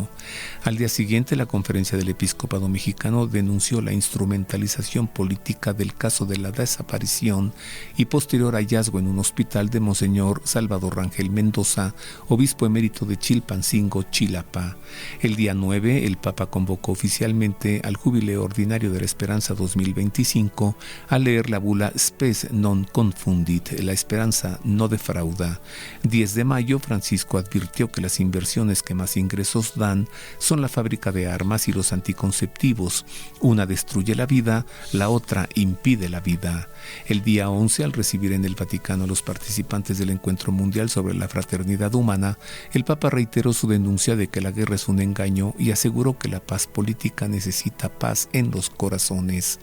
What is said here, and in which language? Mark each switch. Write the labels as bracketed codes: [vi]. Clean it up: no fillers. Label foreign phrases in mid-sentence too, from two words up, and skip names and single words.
[es] Al día siguiente, la Conferencia del Episcopado Mexicano denunció la instrumentalización política del caso de la desaparición y posterior hallazgo en un hospital de Monseñor Salvador Rangel Mendoza, obispo emérito de Chilpancingo, Chilapa. El día 9, el Papa convocó oficialmente al Jubileo Ordinario de la Esperanza 2025 a leer la bula Spes non confundit, la esperanza no defrauda. 10 de mayo, Francisco advirtió que las inversiones que más ingresos dan son la fábrica de armas y los anticonceptivos. Una destruye la vida, la otra impide la vida. El día 11, al recibir en el Vaticano a los participantes del Encuentro Mundial sobre la Fraternidad Humana, el Papa reiteró su denuncia de que la guerra es un engaño y aseguró que la paz política necesita paz en los corazones.